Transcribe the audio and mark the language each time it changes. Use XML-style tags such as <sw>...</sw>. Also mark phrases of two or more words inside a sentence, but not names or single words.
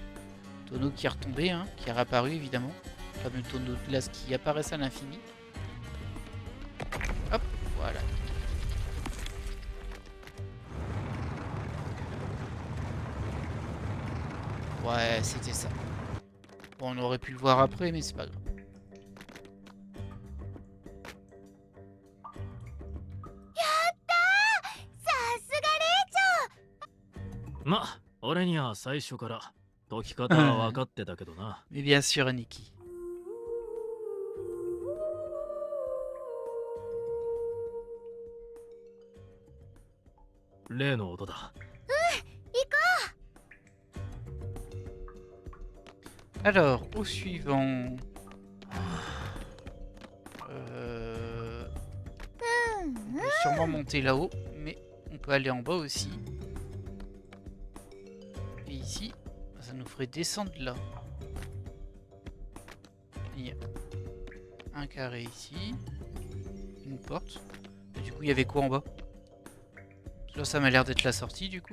<fr>Tonneau qui est retombé, hein, qui est réapparu évidemment. Le fameux tonneau de glace qui apparaissent à l'infini. Hop, voilà. Ouais, c'était ça. Bon, on aurait pu le voir après, mais c'est pas grave.</fr> <ja>さすがま、俺には最初から解き方は分かってたけどな。</ja> <fr>Mais bien sûr, Nikki.</fr> <ja>例の音だ。</ja> <fr>Alors, au suivant.</fr> <ja>レイチョ。</ja> <fr>On peut sûrement monter là-haut, mais on peut aller en bas aussi. Et ici, ça nous ferait descendre là. Il y a un carré ici, une porte. Et du coup, il y avait quoi en bas? Là, ça m'a l'air d'être la sortie, du coup.</fr>